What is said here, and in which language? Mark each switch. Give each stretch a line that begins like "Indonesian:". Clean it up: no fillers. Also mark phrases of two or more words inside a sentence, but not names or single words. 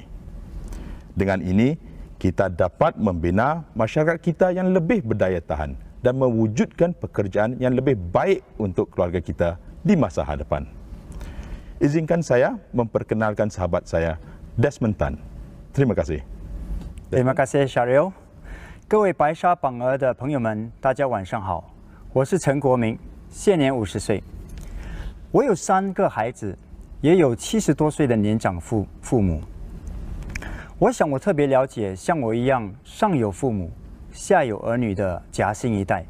Malay: Dengan ini, kita dapat membina masyarakat kita yang lebih berdaya tahan dan mewujudkan pekerjaan yang lebih baik untuk keluarga kita di masa hadapan. Izinkan saya memperkenalkan sahabat saya, Desmond Tan. Terima kasih. Terima kasih, Sharil.
Chinese: 各位白沙榜额的朋友们，大家晚上好，我是陈国明，现年50岁。我有3个孩子，也有70多岁的年长父母。我想我特别了解像我一样上有父母、下有儿女的夹心一代。